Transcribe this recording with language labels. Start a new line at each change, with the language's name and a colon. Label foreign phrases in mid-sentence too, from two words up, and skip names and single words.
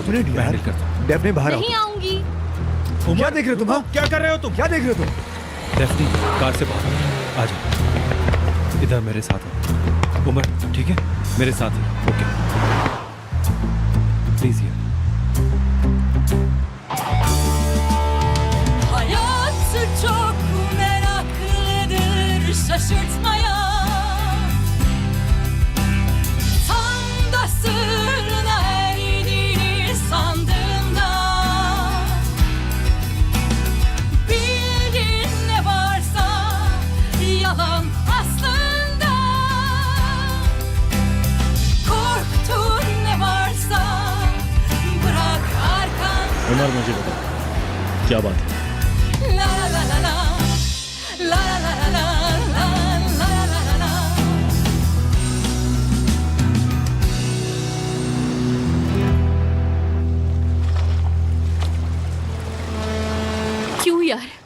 Hindi: एक मिनट मैं यार। हैंडल करता हूं। डेफने बाहर आओ। नहीं आऊंगी। क्या देख रहे हो तुम? हाँ? क्या कर रहे हो तुम? क्या देख रहे हो तुम? डेफनी, कार से बाहर आ जाओ, इधर मेरे साथ आओ। उमर, ठीक है, मेरे साथ है, ओके, प्लीज यार।
Turkish: Hayatı çok meraklıdır şaşırtmaya. Tam da sırrına erdiğini sandığında. Bildiğin ne varsa yalan aslında. Korktuğun ne varsa bırak arkanda.
Hindi: उमर मुझे बता, क्या बात है? La la la la la, la la la la la, la la la la. क्यों यार?